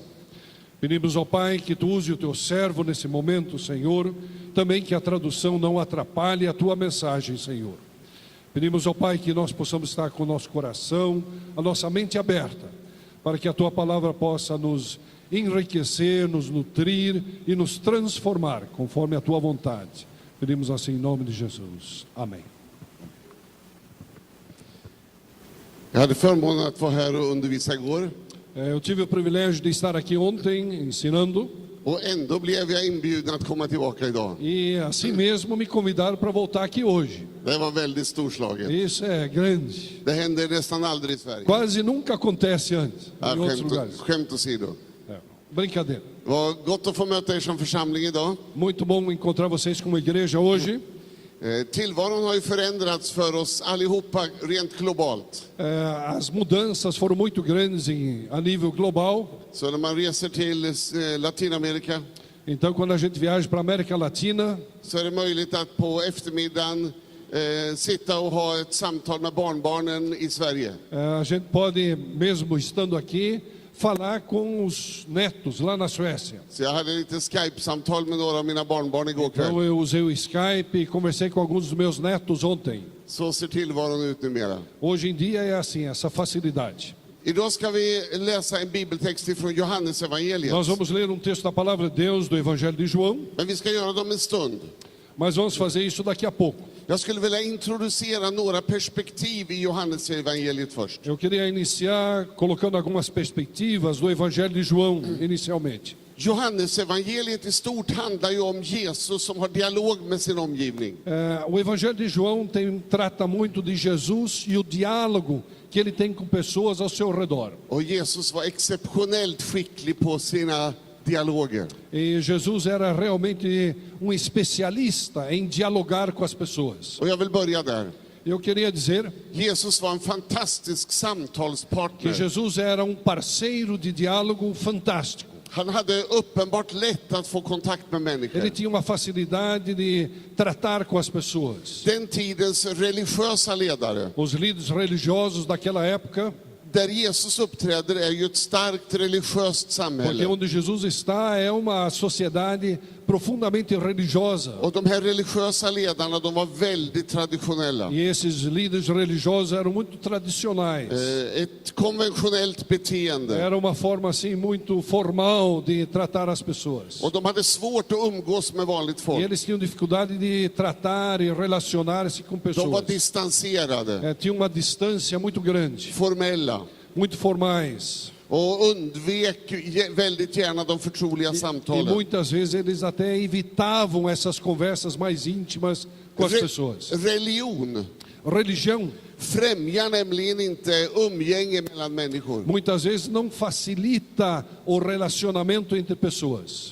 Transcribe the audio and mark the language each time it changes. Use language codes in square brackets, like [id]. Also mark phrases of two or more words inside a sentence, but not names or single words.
[pt] Pedimos ao Pai que tu use o teu servo nesse momento, Senhor, também que a tradução não atrapalhe a tua mensagem, Senhor. Pedimos ao Pai que nós possamos estar com o nosso coração, a nossa mente aberta, para que a tua palavra possa nos enriquecer, nos nutrir e nos transformar conforme a tua vontade. Pedimos assim em nome de Jesus. Amém. [sv] Jag hade förmånen att vara här och undervisa igår. [pt] Eu tive o privilégio de estar aqui ontem ensinando. [sv] Och ändå blev jag inbjuden att komma tillbaka idag. [pt] E assim mesmo me convidaram para voltar aqui hoje. [sv] Det var väldigt storslaget. [pt] Isso é grande. [sv] Det händer nästan aldrig i Sverige. [pt] Quase nunca acontece antes em outros lugares. [sv] Skämt åsido. [pt] Brincadeira. [sv] Det var gott att få möta er som församling idag. [pt] Muito bom encontrar vocês como igreja hoje. [sv] Tillvaron har ju förändrats för oss allihopa rent globalt. [pt] As mudanças foram muito grandes a nível global. [sv] Så när man reser till Latinamerika, [pt] então quando a gente viaja para a América Latina, [sv] så är det möjligt att på eftermiddagen sitta och ha ett samtal med barnbarnen i Sverige. [pt] A gente pode, mesmo estando aqui, falar com os netos lá na Suécia. [sv] Så jag hade lite Skype-samtal med några av mina barnbarn igår kväll. [pt] Então eu usei o Skype e conversei com alguns dos meus netos ontem. [sv] Så ser tillvaron ut numera. [pt] Hoje em dia é assim, essa facilidade. [sv] Idag ska vi läsa en bibeltext från Johannes evangeliet. [pt] Nós vamos ler um texto da palavra de Deus do Evangelho de João. [sv] Men vi ska göra det om en stund. [pt] Mas vamos fazer isso daqui a pouco. [sv] Jag skulle vilja introducera några perspektiv i Johannes evangeliet först. [pt] Eu queria iniciar colocando algumas perspectivas do Evangelho de João inicialmente. [sv] Johannes evangeliet i stort handlar ju om Jesus som har dialog med sin omgivning. [pt] O Evangelho de João trata muito de Jesus e o diálogo que ele tem com pessoas ao seu redor. [sv] Och Jesus var exceptionellt skicklig på sina dialoger. [pt] E Jesus era realmente um especialista em dialogar com as pessoas. [sv] Och jag vill börja där. [pt] Eu queria dizer [sv] Jesus var en fantastisk [pt] que [sv] samtalspartner. [pt] Jesus era um parceiro de diálogo fantástico. [sv] Han hade uppenbart lätt att få kontakt med människor. [pt] Ele tinha uma facilidade de tratar com as pessoas. [sv] Den tidens religiösa ledare, [pt] Os líderes religiosos daquela época, [sv] där Jesus uppträder, är ju ett starkt religiöst [pt] porque [sv] samhälle. [pt] onde Jesus está é uma sociedade profundamente religiosa. [sv] Och de här religiösa ledarna, de var väldigt traditionella. [pt] E esses líderes religiosos eram muito tradicionais. [sv] Ett konventionellt beteende. [pt] Era uma forma assim muito formal de tratar as pessoas. [sv] Och de hade svårt att umgås med vanligt [pt] E [sv] folk. [pt] eles tinham dificuldade de tratar e relacionar-se com [sv] De [pt] pessoas. [sv] var distanserade, [pt] Tinha uma distância muito grande, [sv] formella [pt] muito formais. [sv] och undvek väldigt gärna de förtroliga [pt] E [sv] samtalen. [pt] muitas vezes eles até evitavam essas conversas mais íntimas com as pessoas. [sv] Religion [pt] Religião, [sv] främjar nämligen inte umgänge mellan människor. [pt] muitas vezes, não facilita o relacionamento entre pessoas.